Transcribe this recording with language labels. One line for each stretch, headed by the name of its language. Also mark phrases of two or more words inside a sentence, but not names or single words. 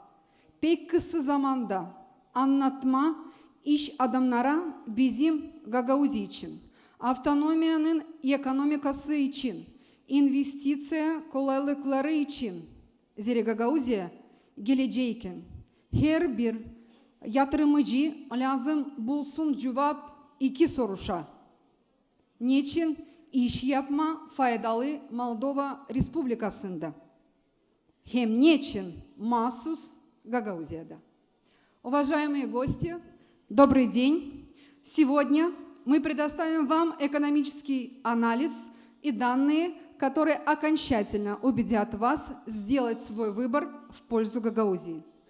Gagauz: Pek kısa zamanda anlatma iş adamlara bizim Gagauzi için, autonomiyanın ekonomikası için, investisiya kolaylıkları için, zira Gagauzya gelecekken her bir yatırımcı lazım bulsun cevap iki soruşa. Niçin iş yapma faydalı Moldova Respublikası'nda? Hem niçin mahsus Гагаузияда?
Russian: Уважаемые гости, добрый день! Сегодня мы предоставим вам экономический анализ и данные, которые окончательно убедят вас сделать свой выбор в пользу Гагаузии.